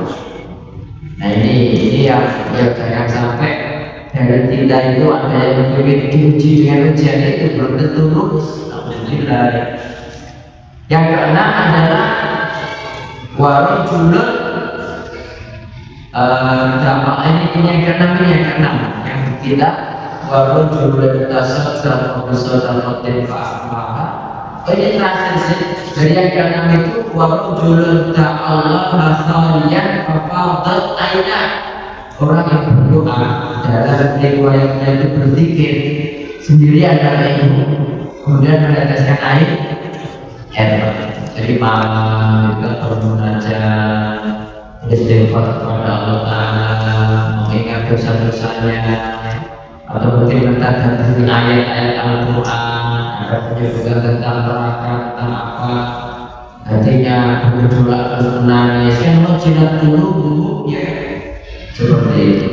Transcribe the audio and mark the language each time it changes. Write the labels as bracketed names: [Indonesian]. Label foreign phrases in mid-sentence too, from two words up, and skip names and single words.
[Indonesian] Nah ini yang jangan sampai dari kita itu ada yang ingin diuji dengan ujian itu belum tentu lulus. Alhamdulillah. Yang keenam adalah warajulun, ini yang keenam. Yang ketiga [Arabic] ورجل تصدق بصدقة فأخفاها. [Indonesian] Ini terakhir sih. Dari yang keenam itu [Arabic] ورجل تألّه خاليا ففاضت عينا, [Indonesian] orang yang berdoa dalam riwayatnya itu berzikir sendirian dalam itu, kemudian meneteskan air. Jadi malam kita bermunajat, istighfar kepada [Arabic] الله تعالى, [Indonesian] mengingat dosa-dosanya, atau mungkin mentadaburi ayat-ayat Al-Quran, ada penyebutkan tentang neraka, tentang apa, hatinya berdoa terus menangis, kan jilat dulu ya, seperti itu.